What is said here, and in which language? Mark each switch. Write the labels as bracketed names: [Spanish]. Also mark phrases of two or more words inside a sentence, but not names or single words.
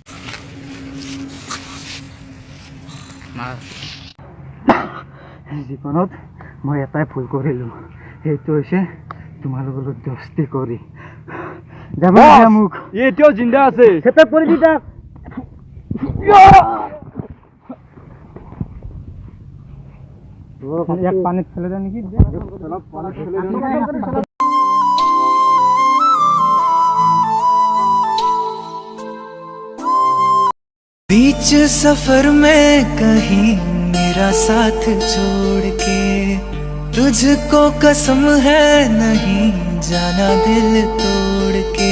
[Assamese] জীৱনত মই এটাই ভুল কৰিলোঁ, সেইটো হৈছে তোমালোকৰ লগত দস্তি কৰি। মোক এতিয়াও জিন্দা আছে। চেপে পৰি দি তাক। ইয়াক পানীত ফেলে দে নেকি? [Hindi] बीच सफर में कहीं मेरा साथ छोड़ के, तुझको कसम है नहीं जाना दिल तोड़ के।